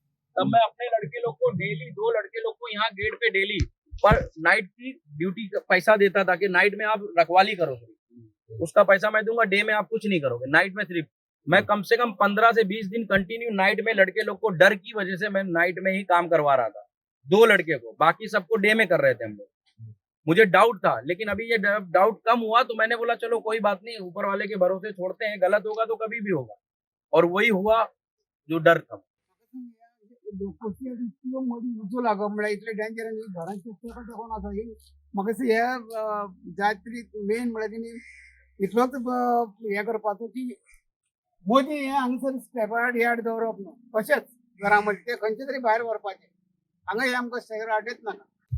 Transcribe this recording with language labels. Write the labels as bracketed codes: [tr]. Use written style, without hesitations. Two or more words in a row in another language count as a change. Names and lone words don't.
[hi] तब मैं अपने लड़के लोग को डेली 2 लड़के लोग को यहाँ गेट पे डेली पर नाइट की ड्यूटी का पैसा देता था कि नाइट में आप रखवाली करो, उसका पैसा मैं दूंगा, डे में आप कुछ नहीं करोगे, नाइट में सिर्फ मैं कम से कम 15 से 20 दिन कंटिन्यू नाइट में लड़के लोग को डर की वजह से मैं नाइट में ही काम करवा रहा था, 2 लड़के को, बाकी सबको डे में कर रहे थे हम लोग। मुझे डाउट था, लेकिन अभी ये डाउट कम हुआ तो मैंने बोला चलो कोई बात नहीं, ऊपर वाले के भरोसे छोड़ते हैं, गलत होगा तो कभी भी होगा, और वही हुआ जो डर था। [kok] लोकप्रिय इतलो मदी उजो लागो म्हळ्यार इतले डेंजर आनी घरांचे तेका देखून आसा ही म्हाका दिसता हे जाय तरी मेन म्हळ्यार तेणी इतलोच हे करपाचो की मोदी हे हांगसर [en] scrap yard [kok] दवरप न्हू अशेंच घरा मध्ये ते खंयचे तरी भायर व्हरपाचे हांगा हे आमकां स्क्रॅप यार्डच नाका